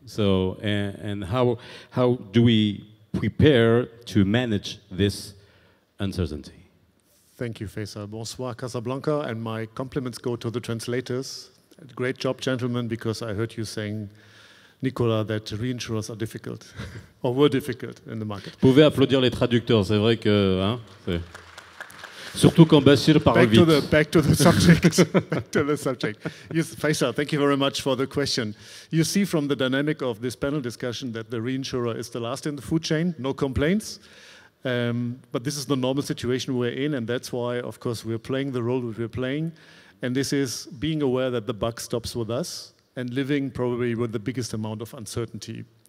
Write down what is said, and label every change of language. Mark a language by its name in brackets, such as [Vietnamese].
[English] So, and how do we prepare to manage this uncertainty? Thank you, Faisal. Bonsoir, Casablanca, and my compliments go to the translators. Great job, gentlemen, because I heard you saying, Nicolas, that reinsurers are difficult, or were difficult in the market. [French] Vous pouvez applaudir les traducteurs, c'est vrai que... Hein, surtout quand Bachir parle vite. [English] Back to the subject. Back to the subject. Yes, Faisal, thank you very much for the question. You see from the dynamic of this panel discussion that the reinsurer is the last in the food chain, no complaints. But this is the normal situation we're in, and that's why, of course, we're playing the role that we're playing. And this is being aware that the buck stops with us and living probably with the biggest amount of uncertainty.